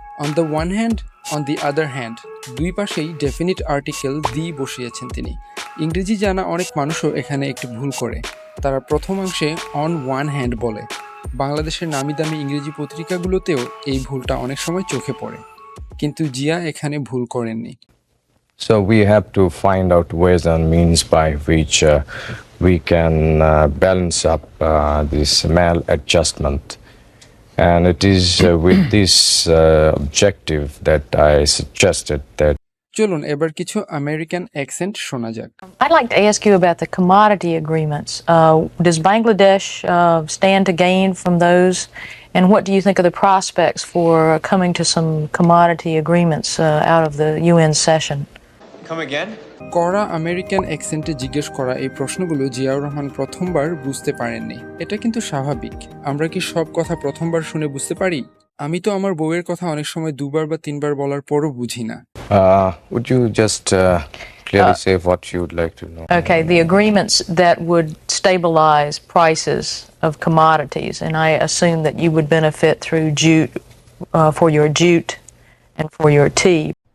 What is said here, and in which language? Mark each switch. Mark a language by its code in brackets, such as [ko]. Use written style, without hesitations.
[en] on the one hand, on the other hand, [bn] দুই পাশেই definite article the বসিয়েছেন তিনি। ইংরেজি জানা অনেক মানুষও এখানে একটু ভুল করে। তারা প্রথমাংশে অন ওয়ান হ্যান্ড বলে। বাংলাদেশের নামি দামি ইংরেজি পত্রিকাগুলোতেও এই ভুলটা অনেক সময় চোখে পড়ে, কিন্তু জিয়া এখানে ভুল করেননি। [en] So we have to find out ways and means by which we can balance up this maladjustment. And it is with this objective that I suggested that. [bn] চলুন এবার কিছু আমেরিকান অ্যাকসেন্ট শোনা যাক। [en] I'd like to ask you about the commodity agreements. Does Bangladesh stand to gain from those? And what do you think of the prospects for coming to some commodity agreements out of the UN session? Come again? [bn] কড়া American অ্যাকসেন্টে জিজ্ঞেস করা এই প্রশ্নগুলো জিয়াউর রহমান প্রথমবার বুঝতে পারেননি। এটা কিন্তু স্বাভাবিক। আমরা কি সব কথা প্রথমবার শুনে বুঝতে পারি? আমি তো আমার বউয়ের কথা অনেক সময় দুবার বা তিনবার বলার পরও বুঝি না। [en] Would you just clearly say what you would like to know? Okay, the agreements that would stabilize prices of commodities, and I assume that you would benefit through jute, for your jute and for your tea.